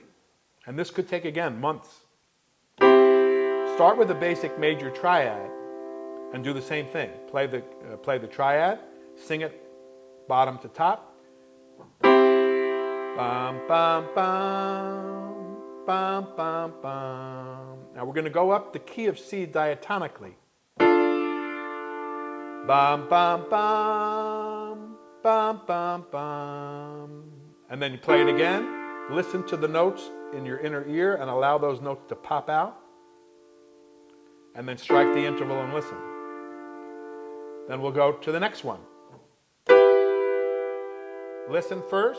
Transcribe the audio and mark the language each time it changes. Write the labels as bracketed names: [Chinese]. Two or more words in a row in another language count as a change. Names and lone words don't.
[English] And this could take, again, months. Start with a basic major triad and do the same thing. Play the triad, sing it bottom to top. Bam, bam, bam, bam, bam, bam. Now we're going to go up the key of C diatonically. Bam, bam, bam, bam, bam, bam. And then you play it again. Listen to the notes in your inner ear and allow those notes to pop out. And then strike the interval and listen. Then we'll go to the next one. Listen first.